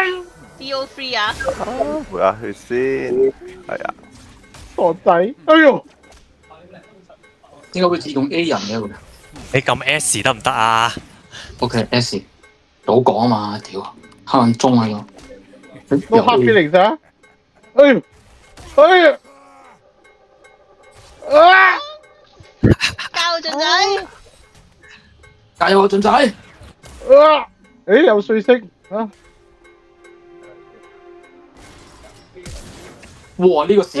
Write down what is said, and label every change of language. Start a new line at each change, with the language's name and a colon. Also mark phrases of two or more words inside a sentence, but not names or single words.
Cantonese: DO3 啊！回下血先，係啊。傻仔！哎呦！點解會自動 A 人嘅會你撳 S 得唔得啊？？
English: OK S，
Cantonese: 早講啊嘛，屌，黑人中喺度。
English: No hard feelings
Cantonese: 啊！哎呦！哎呀！啊！教俊仔，加油啊，俊仔！啊！誒有碎色啊！哇！呢個閃，